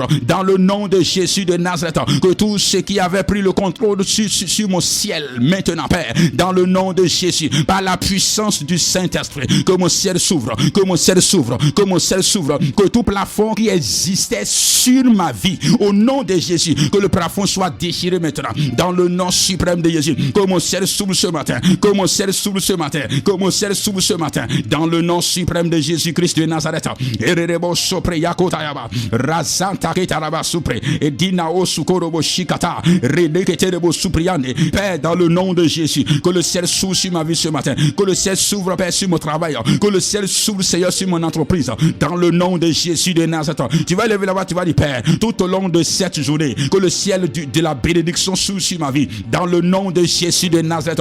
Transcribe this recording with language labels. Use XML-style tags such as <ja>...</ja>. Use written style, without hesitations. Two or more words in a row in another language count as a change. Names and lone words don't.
<fr>Dans le nom de Jésus de Nazareth. Que tous ceux qui avaient pris le contrôle sur mon ciel maintenant, Père, dans le nom de Jésus, par la puissance du Saint-Esprit, que mon ciel s'ouvre, que mon ciel s'ouvre, que mon ciel s'ouvre, que tout plafond qui existait sur ma vie, au nom de Jésus, que le plafond soit déchiré maintenant, dans le nom suprême de Jésus, que mon ciel s'ouvre ce matin, que mon ciel s'ouvre ce matin, que mon ciel s'ouvre ce matin, dans le nom suprême de Jésus-Christ de Nazareth. Ererebo sopre yakotayaba, razanta ketaraba supre, et dinao sukorobo shikata, redeketerebo supriane. Père, dans le nom de Jésus, que le ciel s'ouvre sur ma vie ce matin, que le ciel s'ouvre, Père, sur mon travail, que le ciel s'ouvre, Seigneur, sur mon entreprise, dans le nom de Jésus de Nazareth. Tu vas lever la voix, tu vas dire, Père, tout au long de cette journée, que le ciel de la bénédiction s'ouvre sur ma vie, dans le nom de Jésus de Nazareth.</fr>